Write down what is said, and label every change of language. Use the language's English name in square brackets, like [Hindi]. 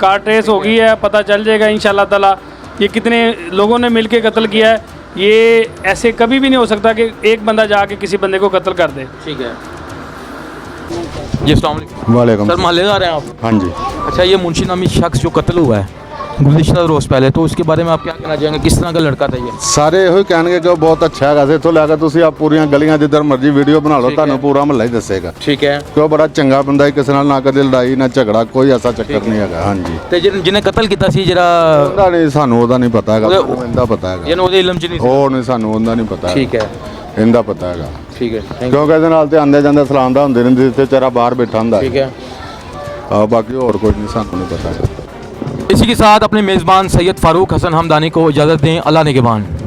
[Hindi] Car trace हो गई है, पता चल जाएगा इंशाल्लाह ताला ये कितने लोगों ने मिल के कत्ल किया है। ये ऐसे कभी भी नहीं हो सकता कि एक बंदा जाके किसी बंदे को कत्ल कर दे। ठीक है जी। अस्सलाम वालेकुम। वालेकुम सर, मोहल्लेदार हैं आप? हाँ जी। अच्छा, ये मुंशी नामी शख्स जो कत्ल हुआ है गुज़िश्ता रोज़ पहले, तो उसके बारे में आप क्या कहना चाहेंगे? किस तरह का लड़का था ये? [Punjabi] ਸਾਰੇ ਇਹੋ ਹੀ ਕਹਿਣਗੇ ਕਿ ਉਹ ਬਹੁਤ ਅੱਛਾ ਹੈਗਾ ਸੀ। ਇੱਥੋਂ ਲੈ ਕੇ ਤੁਸੀਂ ਆਪ ਪੂਰੀਆਂ ਗਲੀਆਂ ਜਿੱਧਰ ਮਰਜ਼ੀ ਵੀਡੀਓ ਬਣਾ ਲਓ, ਤੁਹਾਨੂੰ ਪੂਰਾ ਮਹੱਲਾ ਹੀ ਦੱਸੇਗਾ। ਠੀਕ ਹੈ, ਕਿ ਉਹ ਬੜਾ ਚੰਗਾ ਬੰਦਾ ਹੈ, ਕਿਸੇ ਨਾਲ ਨਾ ਕਦੇ ਲੜਾਈ ਨਾ ਝਗੜਾ, ਕੋਈ ਐਸਾ ਚੱਕਰ ਨਹੀਂ ਹੈਗਾ। ਹਾਂਜੀ, ਤੇ ਜਿਹਨੇ ਕਤਲ ਕੀਤਾ ਸੀ ਜਿਹੜਾ, ਉਹਦਾ ਨਹੀਂ, ਸਾਨੂੰ ਉਹਦਾ ਨਹੀਂ ਪਤਾ ਹੈਗਾ, ਇਹਦਾ ਪਤਾ ਹੈਗਾ। ਯਾਨੀ ਉਹਦੇ ਇਲਮ 'ਚ ਨਹੀਂ ਸੀ? ਉਹ ਨਹੀਂ, ਸਾਨੂੰ ਉਹਦਾ ਨਹੀਂ ਪਤਾ। ਠੀਕ ਹੈ, ਇਹਦਾ ਪਤਾ ਹੈਗਾ। ਠੀਕ ਹੈ, ਕਿਉਂਕਿ ਇਹਦੇ ਨਾਲ ਤੇ ਆਂਦੇ ਜਾਂਦੇ ਸਲਾਮ ਦਾ ਹੁੰਦੇ ਰਹਿੰਦੇ ਤੇ ਵਿਚਾਰਾ ਬਾਹਰ ਬੈਠਾ ਹੁੰਦਾ। [Hindi] ठीक है। [Punjabi] ਬਾਕੀ ਹੋਰ ਕੋਈ ਨਹੀਂ, ਸਾਨੂੰ [Hindi] नहीं पता। इसी के साथ अपने मेज़बान सैयद फ़ारूक हसन हमदानी को इजाज़त दें। अल्लाह निगहबान।